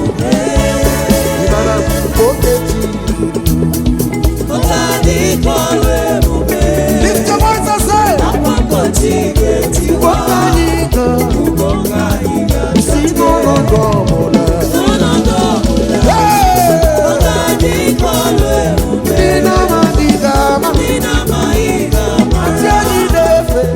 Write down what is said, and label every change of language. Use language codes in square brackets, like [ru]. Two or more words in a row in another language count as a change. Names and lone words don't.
[ig] Ị mara oke ji. Ọ ga-adị ka ọrụ ebube. [en] Lift your voice and say, [ig] Akwa mgbochi ga-etiwa. "Ụgbọ anyị ga-" Ụgbọ anyị ga-, Si n'ọnọdụ ọbụla. n'ọnọdụ ọbụla. Hey! Ọ ga-adị ka ọrụ ebube. Ndị na-amaghị ga-ama. Ndị na-amaghị ga-ama. Chi anyị na-efe.